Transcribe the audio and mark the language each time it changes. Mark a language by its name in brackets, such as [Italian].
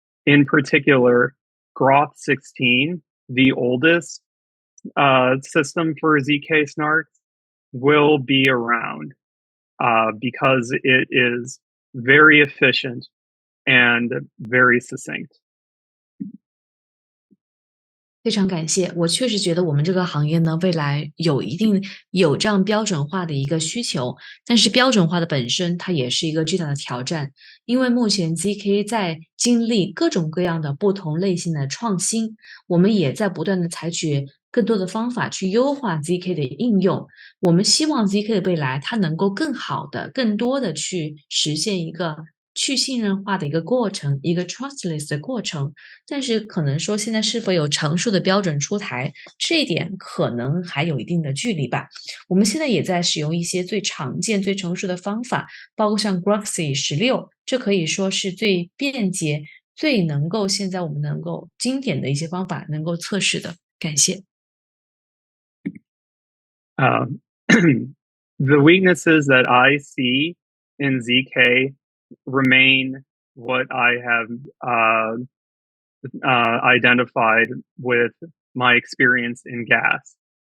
[English] In particular, Groth 16, the oldest system for ZK snarks, will be around because it is very efficient and very succinct. [Chinese] 非常感谢，我确实觉得我们这个行业呢，未来有这样标准化的一个需求，但是标准化的本身它也是一个巨大的挑战，因为目前 ZK 在经历各种各样的不同类型的创新，我们也在不断的采取更多的方法去优化 ZK 的应用。我们希望 ZK 的未来它能够更好的、更多的去实现一个去信任化的一个过程，一个 trustless 的过程，但是可能说现在是否有成熟的标准出台，这一点可能还有一定的距离吧。我们现在也在使用一些最常见、最成熟的方法，包括像 Groxy 16，这可以说是最便捷、最能够现在我们能够经典的一些方法能够测试的。感谢。 [English] The weaknesses that I see in ZK remain what I have identified with my experience in gas.